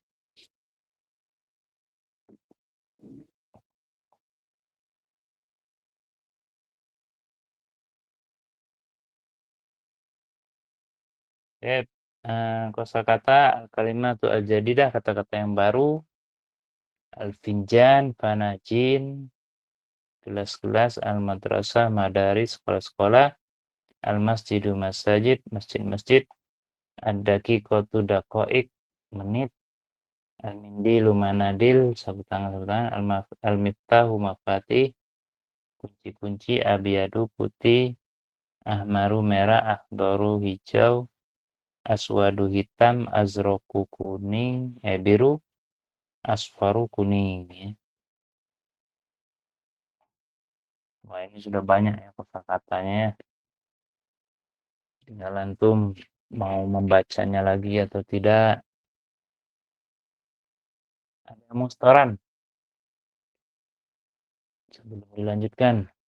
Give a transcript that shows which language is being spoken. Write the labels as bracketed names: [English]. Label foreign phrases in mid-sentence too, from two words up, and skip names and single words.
[Indonesian] Oke, kosakata [Arabic] كلمات الجديدة, [Indonesian] kata-kata yang baru, [Arabic] الفنجان فناجين, [Indonesian] gelas-gelas, [Arabic] المدرسة مدارس, [Indonesian] sekolah-sekolah, al-masjidu, masjid, masjid-masjid, [Arabic] الدقيقة دقائق, [Indonesian] menit, [Arabic] المنديل مناديل, [Indonesian] sapu tangan, [Arabic] المفتاح مفاتيح, [Indonesian] kunci-kunci, abiyadu, putih, ahmaru, merah, akhdaru, hijau, aswadu, hitam, azroku, kuning, biru, asfaru, kuning. Ya. Wah, ini sudah banyak ya kosakatanya. Tinggal antum mau membacanya lagi atau tidak. Ada mustaran sebelum dilanjutkan.